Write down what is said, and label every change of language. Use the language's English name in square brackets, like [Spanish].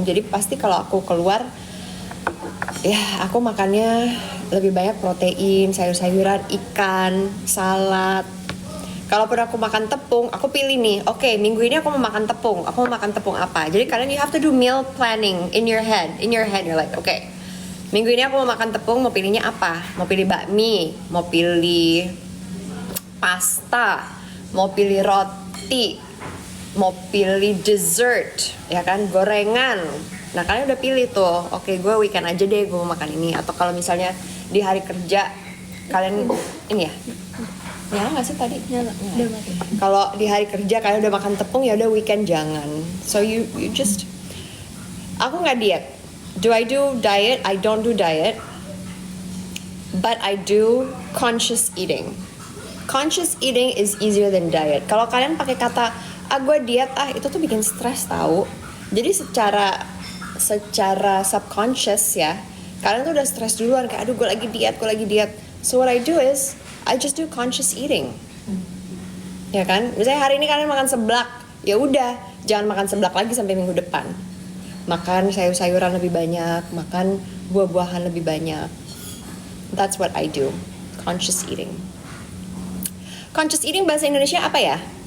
[Indonesian] Jadi pasti kalau aku keluar, ya aku makannya lebih banyak protein, sayur-sayuran, ikan, salad. Kalaupun aku makan tepung, aku pilih nih, oke, minggu ini aku mau makan tepung. Aku mau makan tepung apa? Jadi kalian [English] you have to do meal planning in your head. In your head you're like, [Indonesian] oke, minggu ini aku mau makan tepung, mau pilihnya apa? Mau pilih bakmi, mau pilih pasta, mau pilih roti, mau pilih dessert, ya kan, gorengan. Nah kalian udah pilih tuh, oke gue weekend aja deh gue mau makan ini. Atau kalau misalnya di hari kerja kalian ini ya, nyala nggak sih tadi? Nyala, udah mati. Kalau di hari kerja kalian udah makan tepung, ya udah weekend jangan. [English] So you just, [Indonesian] aku nggak diet. [English] Do I do diet? I don't do diet, but I do conscious eating. Conscious eating is easier than diet. [Indonesian] Kalau kalian pakai kata gue diet, itu tuh bikin stres tahu. Jadi secara subconscious ya, kalian tuh udah stres duluan kayak aduh gue lagi diet. [English] So what I do is I just do conscious eating. [Indonesian] Ya kan? Misalnya hari ini kalian makan seblak, ya udah, jangan makan seblak lagi sampai minggu depan. Makan sayur-sayuran lebih banyak, makan buah-buahan lebih banyak. [English] That's what I do. Conscious eating. [Indonesian] Conscious eating bahasa Indonesia apa ya?